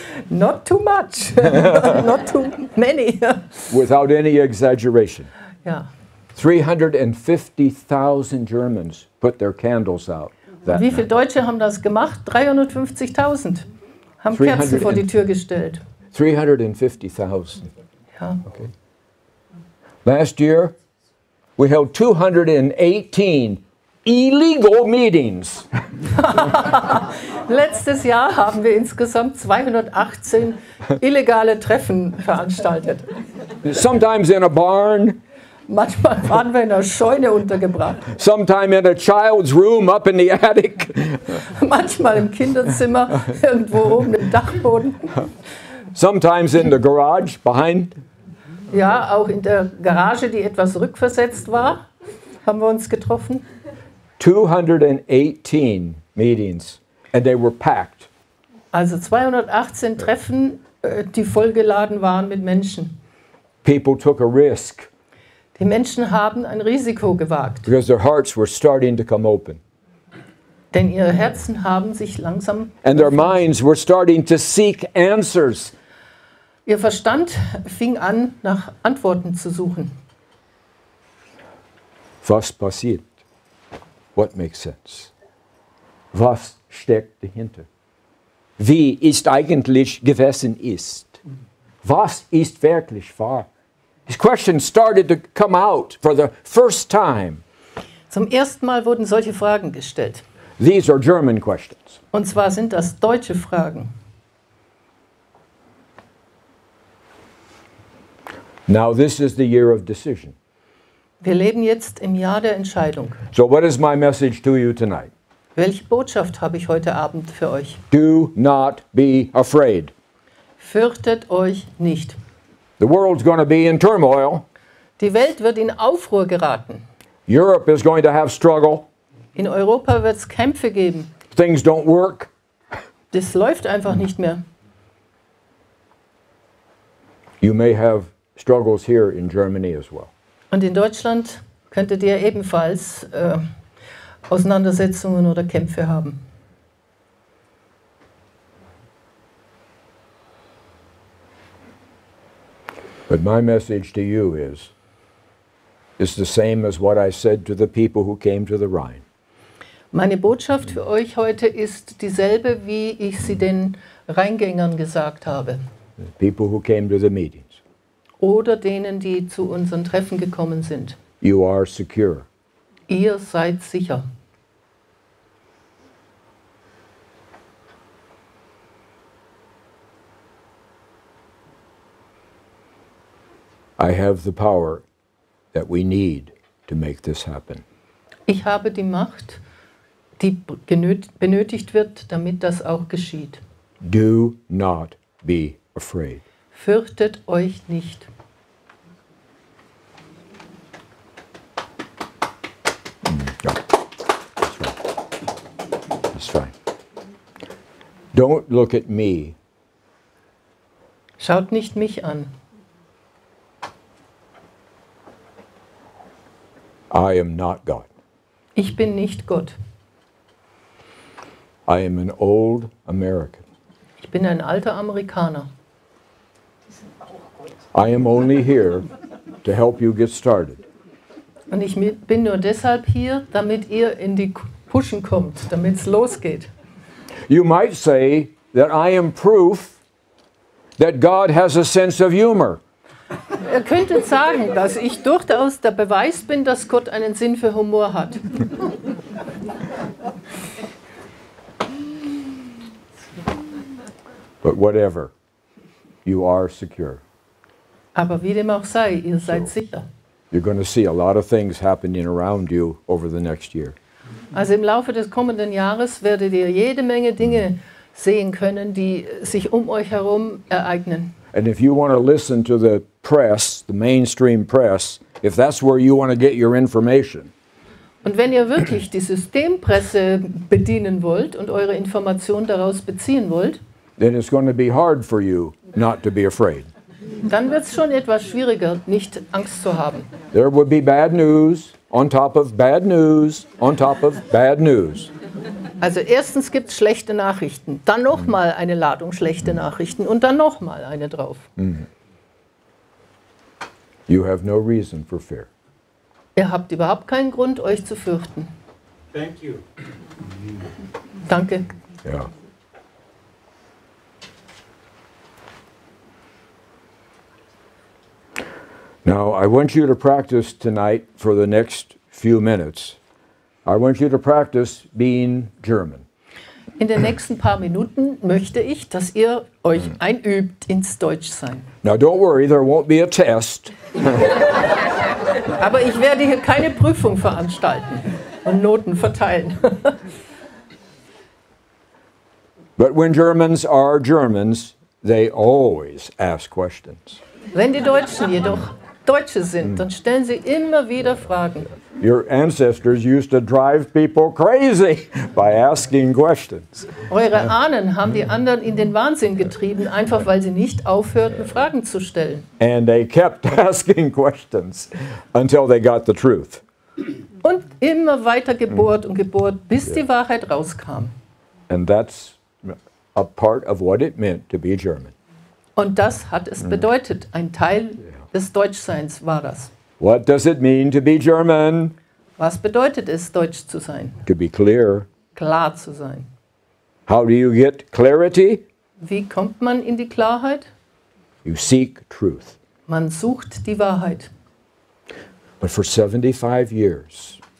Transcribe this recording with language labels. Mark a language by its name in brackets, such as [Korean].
[English] Not too much, not too many. Without any exaggeration. [German] Ja. [English] 350,000 Germans put their candles out. [German] Wie viele Deutsche haben das gemacht? 350.000 haben Kerzen vor die Tür gestellt. [English] 350,000. [German] Ja. [English] Okay. Last year, we held 218 illegal meetings. [German] Letztes Jahr haben wir insgesamt 218 illegale Treffen veranstaltet. [English] Sometimes in a barn. [German] Manchmal waren wir in einer Scheune untergebracht. [English] Sometime in a child's room up in the attic. [German] Manchmal im Kinderzimmer, irgendwo oben im Dachboden. [English] Sometimes in the garage behind. [German] Ja, auch in der Garage, die etwas rückversetzt war, haben wir uns getroffen. [English] 218 meetings and they were packed. [German] Also 218 Treffen, die vollgeladen waren mit Menschen. [English] People took a risk. [German] Die Menschen haben ein Risiko gewagt. [English] Because their hearts were starting to come open. [German] Denn ihre Herzen haben sich langsam [English] And their minds were starting to seek answers. [German] Ihr Verstand fing an, nach Antworten zu suchen. Was passiert? [English] What makes sense? [German] Was steckt dahinter? Wie ist eigentlich gewesen ist? Was ist wirklich wahr? [English] These questions started to come out for the first time. [German] Zum ersten Mal wurden solche Fragen gestellt. [English] These are German questions. [German] Und zwar sind das deutsche Fragen. [English] Now this is the year of decision. [German] Wir leben jetzt im Jahr der Entscheidung. [English] So what is my message to you tonight? [German] Welche Botschaft habe ich heute Abend für euch? [English] Do not be afraid. [German] Fürchtet euch nicht. [English] The world's going to be in turmoil. [German] Die Welt wird in Aufruhr geraten. [English] Europe is going to have struggle. [German] In Europa wird es Kämpfe geben. [English] Things don't work. [German] Das läuft einfach nicht mehr. [English] You may have struggles here in Germany as well. [German] Und in Deutschland könntet ihr ebenfalls Auseinandersetzungen oder Kämpfe haben. [English] But my message to you is the same as what I said to the people who came to the Rhine. [German] Meine Botschaft für euch heute ist dieselbe, wie ich sie den Reingängern gesagt habe [English] the people who came to the meetings. [German] oder denen, die zu unseren Treffen gekommen sind. [English] You are secure. [German] Ihr seid sicher. [English] I have the power that we need to make this happen. [German] Ich habe die Macht, die benötigt wird, damit das auch geschieht. [English] Do not be afraid. [German] Fürchtet euch nicht. [English] Yeah, that's right. That's fine. Don't look at me. [German] Schaut nicht mich an. [English] I am not God. [German] Ich bin nicht Gott. [English] I am an old American. [German] Ich bin ein alter Amerikaner. [English] I am only here to help you get started. [German] Und ich bin nur deshalb hier, damit ihr in die Pushen kommt, damit es losgeht. [English] You might say that I am proof that God has a sense of humor. [German] Ihr könntet sagen, dass ich durchaus der Beweis bin, dass Gott einen Sinn für Humor hat. [English] But whatever, you are secure. [German] Aber wie dem auch sei, ihr seid sicher. [English] You're going to see a lot of things happening around you over the next year. [German] Also im Laufe des kommenden Jahres werdet ihr jede Menge Dinge sehen können, die sich um euch herum ereignen. [English] And if you want to listen to the press, the mainstream press, if that's where you want to get your information, [German] Und wenn ihr wirklich die Systempresse bedienen wollt und eure Informationen daraus beziehen wollt, [English] then it's going to be hard for you not to be afraid. [German] dann wird es schon etwas schwieriger, nicht Angst zu haben. [English] There will be bad news on top of bad news on top of bad news. [German] Also erstens gibt es schlechte Nachrichten, dann nochmal eine Ladung schlechte Nachrichten und dann nochmal eine drauf. [English] You have no reason for fear. [German] Ihr habt überhaupt keinen Grund, euch zu fürchten. [English] Thank you. [German] Danke. [English] Yeah. Now, I want you to practice tonight for the next few minutes. I want you to practice being German. [German] In den nächsten paar Minuten möchte ich, dass ihr euch einübt ins Deutschsein. [English] Now, don't worry, there won't be a test. [German] Aber ich werde hier keine Prüfung veranstalten und Noten verteilen. [English] But when Germans are Germans, they always ask questions. [German] Wenn die Deutschen jedoch Deutsche sind, dann stellen sie immer wieder Fragen. [English] Your ancestors used to drive people crazy by asking questions. [German] Eure Ahnen haben die anderen in den Wahnsinn getrieben, einfach weil sie nicht aufhörten, Fragen zu stellen. [English] And they kept asking questions until they got the truth. [German] Und immer weiter gebohrt und gebohrt, bis die Wahrheit rauskam. [English] And that's a part of what it meant to be German. [German] Und das hat es bedeutet. Ein Teil des Deutschseins war das. [English] What does it mean to be German? [German] Was bedeutet es, Deutsch zu sein? [English] To be clear. [German] Klar zu sein. [English] How do you get clarity? [German] Wie kommt man in die Klarheit? [English] You seek truth. [German] Man sucht die Wahrheit. [English] But for 75 years,